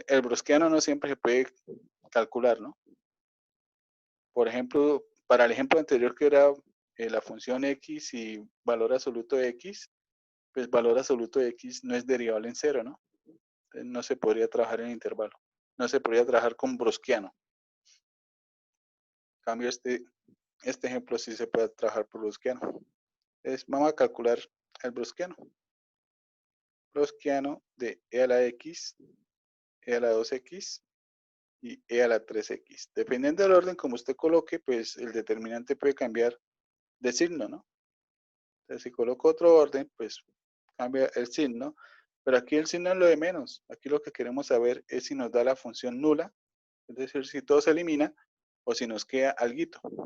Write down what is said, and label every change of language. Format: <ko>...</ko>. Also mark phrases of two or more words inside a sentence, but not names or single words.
<es>El browskiano no siempre se puede calcular, ¿no? Por ejemplo, para el ejemplo anterior que era la función x y valor absoluto de x, pues valor absoluto de x no es derivable en cero, ¿no? Entonces no se podría trabajar en intervalo. No se podría trabajar con browskiano. En cambio, este ejemplo sí se puede trabajar por browskiano. Entonces vamos a calcular el browskiano. Browskiano de e a la x, e a la 2x y e a la 3x. Dependiendo del orden como usted coloque, pues el determinante puede cambiar de signo, ¿no? Entonces, si coloco otro orden, pues cambia el signo. Pero aquí el signo es lo de menos. Aquí lo que queremos saber es si nos da la función nula, es decir, si todo se elimina o si nos queda alguito.</es>